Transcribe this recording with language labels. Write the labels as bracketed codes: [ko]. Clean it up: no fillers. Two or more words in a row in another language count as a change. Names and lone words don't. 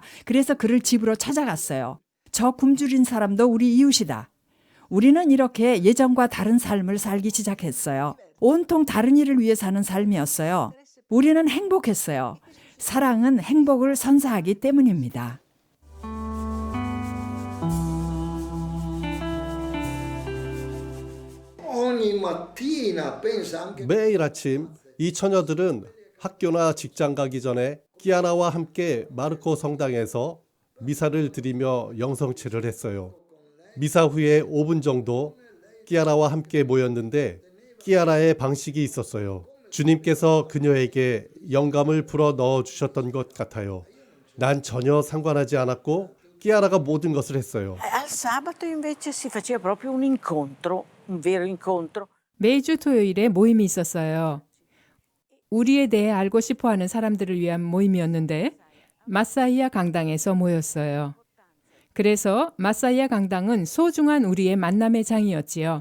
[ko] 그래서 그를 집으로 찾아갔어요. 저 굶주린 사람도 우리 이웃이다. 우리는 이렇게 예전과 다른 삶을 살기 시작했어요. 온통 다른 일을 위해 사는 삶이었어요. 우리는 행복했어요. 사랑은 행복을 선사하기 때문입니다. [it] Ogni mattina pensa anche [ko] 매일 아침 이 처녀들은 학교나 직장 가기 전에 끼아라와 함께 마르코 성당에서 미사를 드리며 영성체를 했어요. 미사 후에 5분 정도 끼아라와 함께 모였는데 끼아라의 방식이 있었어요. 주님께서 그녀에게 영감을 불어 넣어 주셨던 것 같아요. 난 전혀 상관하지 않았고 끼아라가 모든 것을 했어요. [it] Al sabato invece si faceva proprio un incontro, un vero incontro. [ko] 매주 토요일에 모임이 있었어요. 우리에 대해 알고 싶어하는 사람들을 위한 모임이었는데 마사이아 강당에서 모였어요. 그래서 마사이아 강당은 소중한 우리의 만남의 장이었지요.